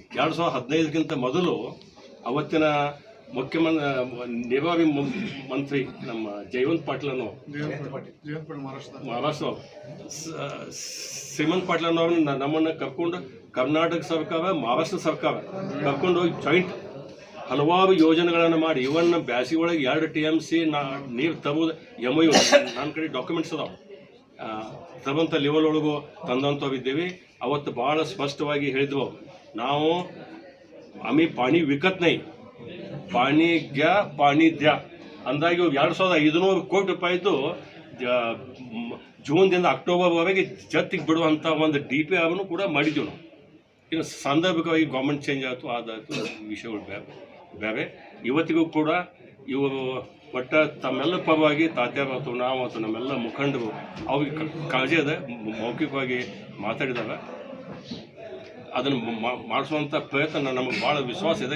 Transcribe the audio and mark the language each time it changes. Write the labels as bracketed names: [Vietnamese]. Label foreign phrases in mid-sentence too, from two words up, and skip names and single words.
[Kannada] 2015ಕ್ಕಿಂತ ಮೊದಲು ಅವತ್ತಿನ ನಿರ್ವಾಹಿ ಮಂತ್ರಿ ನಮ್ಮ ಜಯವಂತ್ ಪಾಟೀಲ್ ಮಹಾರಾಷ್ಟ್ರ ಶ್ರೀಮಂತ್ ಪಾಟೀಲ್ ಅವ್ರನ್ನ ನಮ್ಮನ್ನು ಕರ್ಕೊಂಡು ಕರ್ನಾಟಕ ಸರ್ಕಾರ ಮಹಾರಾಷ್ಟ್ರ ಸರ್ಕಾರ ಕರ್ಕೊಂಡು ಹೋಗಿ ಜಾಯಿಂಟ್ ಹಲವಾರು ಯೋಜನೆಗಳನ್ನು ಮಾಡಿ ಇವನ್ ಬ್ಯಾಸಿಗೆ ಒಳಗೆ 2 TMC ನೀರು ತರುವುದು MOU ನನ್ನ ಕಡೆ ಡಾಕ್ಯುಮೆಂಟ್ಸ್ ಅದಾವೆ. ತರುವಂಥ ಲೆವೆಲ್ ಒಳಗೂ ತಂದಂಥವಿದ್ದೀವಿ. ಅವತ್ತು ಭಾಳ ಸ್ಪಷ್ಟವಾಗಿ ಹೇಳಿದ್ವು, ನಾವು [Marathi] ಆम्ही पाणी विकत नाही, पाणी घ्या पाणी द्या [Kannada] ಅಂದಾಗಿ 2500 ಕೋಟಿ ರೂಪಾಯಿದು ಜೂನ್ದಿಂದ ಅಕ್ಟೋಬರ್ವರೆಗೆ ಜತ್ತಿಗೆ ಬಿಡುವಂಥ ಒಂದು DPR ಅನ್ನು ಕೂಡ ಮಾಡಿದ್ದೀವಿ ನಾವು. ಇನ್ನು ಸಾಂದರ್ಭಿಕವಾಗಿ ಗೌರ್ಮೆಂಟ್ ಚೇಂಜ್ ಆಯಿತು, ಅದಾಯಿತು, ವಿಷಯಗಳು ಬೇರೆ. ಇವತ್ತಿಗೂ ಕೂಡ ಇವರು ಒಟ್ಟ ತಮ್ಮೆಲ್ಲ ಪರವಾಗಿ ತಾತ್ಯಾರು ಅಥವಾ ನಾವು ಅಥವಾ ನಮ್ಮೆಲ್ಲ ಮುಖಂಡರು ಅವ್ರಿಗೆ ಕಾಳಜಿ ಅದ, ಮೌಖಿಕವಾಗಿ ಮಾತಾಡಿದಾಗ ಅದನ್ನು ಮಾಡಿಸುವಂಥ ಪ್ರಯತ್ನ ನಮಗೆ ಭಾಳ ವಿಶ್ವಾಸ ಇದೆ.